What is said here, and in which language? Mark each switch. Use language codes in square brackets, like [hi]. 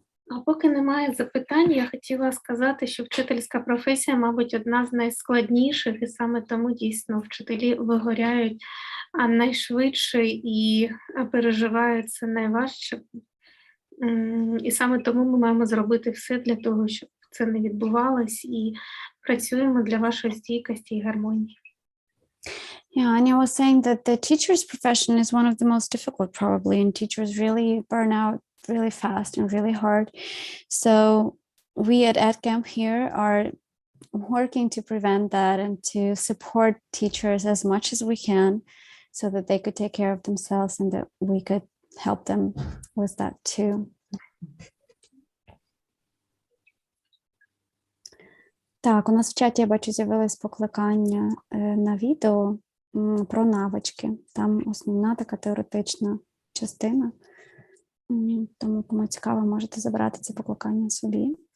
[uk] А поки немає запитань, я хотіла сказати, що вчительська професія, мабуть, одна з найскладніших, і саме тому дійсно вчителі вигоряють найшвидше і переживають це найважче. І саме тому ми маємо зробити все для того, щоб це не відбувалось, і працюємо для вашої стійкості і гармонії. [en] Yeah, and I was saying that the teacher's profession is one of the most difficult, probably, and teachers really burn out really fast and really hard. So we at EdCamp here are working to prevent that and to support teachers as much as we can so that they could take care of themselves and that we could help them with that too. [uk] Так, у нас в чаті, я бачу, з'явилось покликання на відео про навички. Там основна така теоретична частина. Тому, кому цікаво, можете забрати це покликання собі.